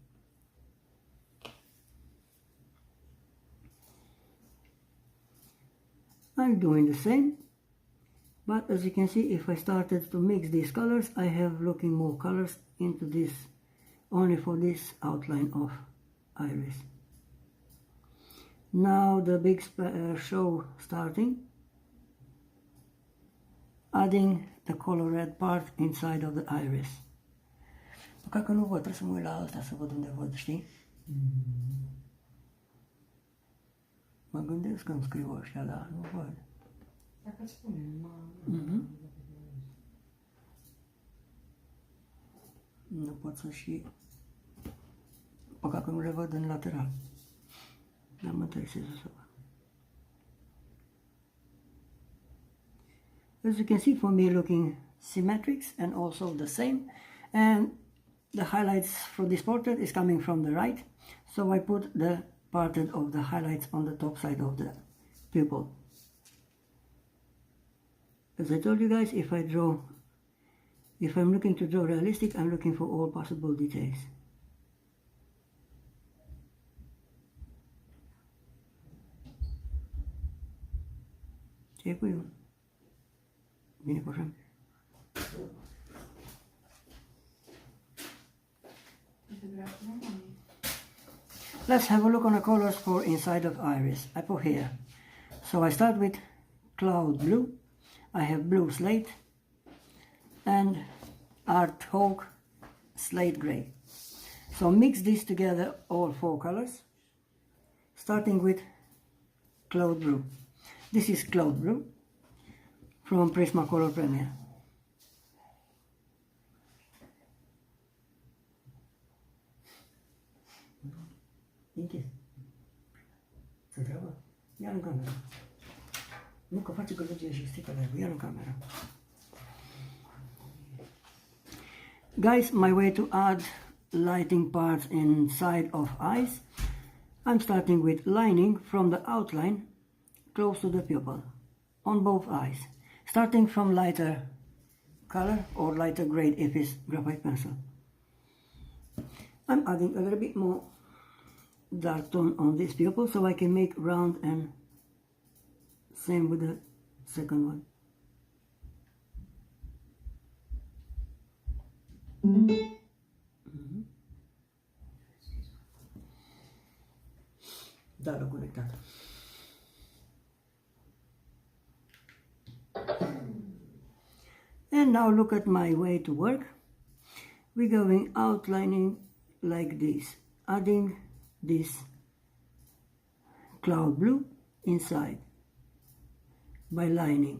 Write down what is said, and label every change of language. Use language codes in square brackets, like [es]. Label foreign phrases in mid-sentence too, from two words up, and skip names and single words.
[en] I'm doing the same, but as you can see, if I started to mix these colors, I have looking more colors into this, only for this outline of iris. Now the big show starting, adding the color red part inside of the iris. [ro] Păcat că nu văd, trebuie să mă uit la alta să văd unde văd, știi? Mă gândesc că îmi scriu ăștia, dar nu văd. Dacă îți spune, Nu pot să și... Păcat că nu le văd în lateral. Dar mă interesează să văd. [en] As you can see, for me looking symmetric and also the same, and the highlights for this portrait is coming from the right, so I put the part of the highlights on the top side of the pupil. As I told you guys, if I'm looking to draw realistic, I'm looking for all possible details. [ro] Ce cu eu? Bine cu așa? [en] Let's have a look on the colors for inside of iris. I put here. So I start with cloud blue. I have blue slate and art oak slate gray. So mix these together, all four colors, starting with cloud blue. This is cloud blue from Prismacolor Premier. [ro] Închis. Să treabă? Ia-l în cameră. Nu că face gălăgie și strică live-ul, ia-l în cameră. [en] Guys, my way to add lighting parts inside of eyes. I'm starting with lining from the outline close to the pupil on both eyes, starting from lighter color or lighter grade if it's graphite pencil. I'm adding a little bit more dark tone on this pupil so I can make round, and same with the second one. [it] Da, l'ho conectato. [en] And now look at my way to work. We're going outlining like this, adding this cloud blue inside by lining.